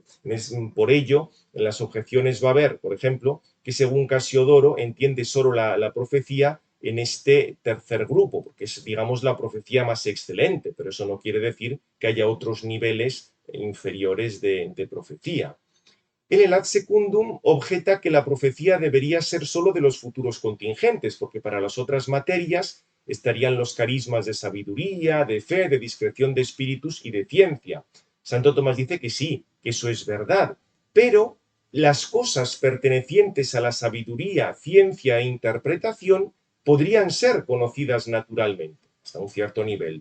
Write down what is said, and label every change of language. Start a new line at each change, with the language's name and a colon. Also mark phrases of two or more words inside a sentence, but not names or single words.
Spanish: Por ello, en las objeciones va a haber, por ejemplo, que según Casiodoro entiende solo la profecía en este tercer grupo, porque es, digamos, la profecía más excelente, pero eso no quiere decir que haya otros niveles inferiores de profecía. En el
Latin: ad secundum
Spanish: objeta que la profecía debería ser solo de los futuros contingentes, porque para las otras materias estarían los carismas de sabiduría, de fe, de discreción de espíritus y de ciencia. Santo Tomás dice que sí, que eso es verdad, pero las cosas pertenecientes a la sabiduría, ciencia e interpretación podrían ser conocidas naturalmente, hasta un cierto nivel.